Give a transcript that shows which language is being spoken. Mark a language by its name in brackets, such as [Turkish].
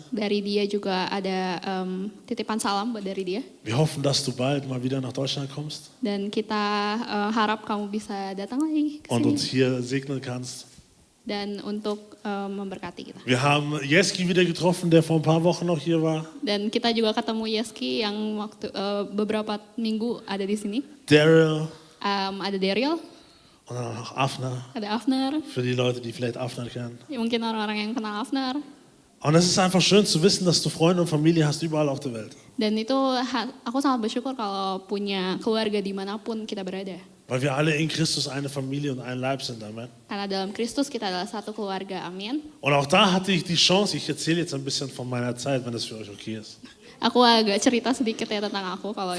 [Indonesian] Dari dia juga ada titipan salam buat dari dia. [German] Wir hoffen, dass du bald mal wieder nach Deutschland kommst [Indonesian] Dan kita harap kamu bisa datang lagi ke [German] und uns hier segnen kannst. [Indonesian] dan untuk memberkati kita. [German] Wir haben Jeski wieder getroffen, der vor ein paar Wochen noch hier war. [Indonesian] Dan kita juga ketemu Yeski yang waktu beberapa minggu ada di sini. [German] Daryl [Indonesian] Ada Daryl, [German] und dann auch Afner. [Indonesian] ada Afner. [German] Für die Leute, die vielleicht Afner kennen. [Indonesian] Ya, mungkin orang-orang yang kenal Afner. [German] Und es ist einfach schön zu wissen, dass du Freunde und Familie hast überall auf der Welt. [Indonesian] Dan itu aku sangat bersyukur kalau punya keluarga dimanapun kita berada. [German] Weil wir alle in Christus eine Familie und ein Leib sind. Amen. [Indonesian] Karena dalam Kristus kita adalah satu keluarga, amin. [German] Und auch da hatte ich die Chance, ich erzähle jetzt ein bisschen von meiner Zeit, wenn das für euch okay ist. [Indonesian] Aku agak cerita sedikit ya tentang aku kalau